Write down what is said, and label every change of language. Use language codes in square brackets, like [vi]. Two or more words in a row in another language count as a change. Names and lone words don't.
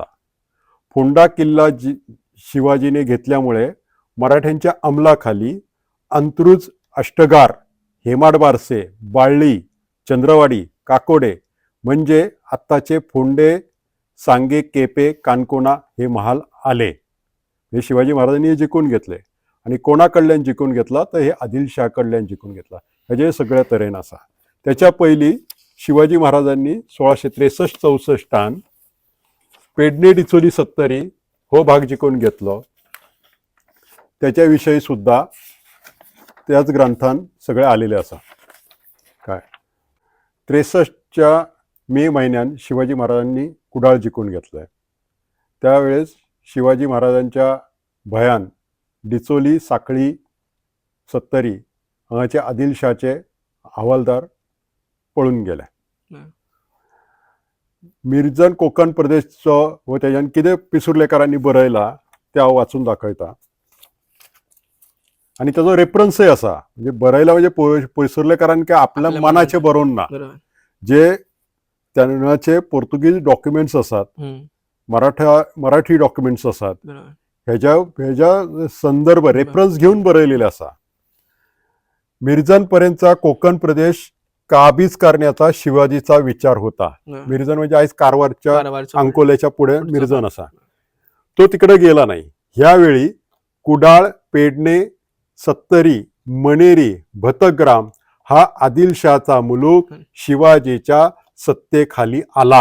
[mr] फोंडा किल्ला शिवाजीने घेतल्यामुळे मराठ्यांच्या अंमलाखाली अंत्रुज, अष्टगार, हेमाडबारसे, बाळ्ळी, चंद्रवाडी, काकोडे म्हणजे आत्ताचे फोंडे, सांगे, केपे, कानकोणा हे महाल आले. हे शिवाजी महाराजांनी जिंकून घेतले. आणि कोणाकडल्यान जिंकून घेतला तर हे आदिलशाह कडल्यान जिंकून घेतला. [kok] हेजे सगळ्या तरेन आसा. त्याच्या पयलीं शिवाजी महाराजांनी 1663-64 पेडणे डिचोली सत्तरी हो भाग जिंकून घेतलो. त्याच्या विशयी सुद्धा त्याच ग्रंथान सगळे आलेले आसा. [mr] काय 63च्या मे महिन्यात शिवाजी महाराजांनी कुडाळ जिंकून घेतले. त्यावेळेस शिवाजी महाराजांच्या भयान डिचोली, साखळी, सत्तरी हांगाचे आदिलशाचे हवालदार पळून गेले. [kok] मिर्जन कोकण प्रदेशचो व तेज्यान कितें पिसुर्लेकरांनी बरयला ते हांव वाचून दाखयता. आणि त्याचो रेफरन्सय आसा. म्हणजे बरयला म्हणजे पिसुर्लेकरान काय आपल्या मनाचे बरोवन ना. जे तेन्नाचे पोर्तुगीज डॉक्युमेंट्स आसात, मराठी डॉक्युमेंट्स आसात, हेज्या संदर्भ रेफरन्स घेवन बरयलेले आसा. [mr] मिरजन पर्यंतचा कोकण प्रदेश काबीज करण्याचा शिवाजीचा विचार होता. मिरजन म्हणजे आज कारवारच्या कारवारचं अंकोल्याच्या पुढे पुढचं मिरजन भाग. असा. तो तिकडे गेला नाही. ह्यावेळी कुडाळ, पेडणे, सत्तरी, मणेरी, भतग्राम हा आदिलशहाचा मुलूक शिवाजीच्या सत्तेखाली आला.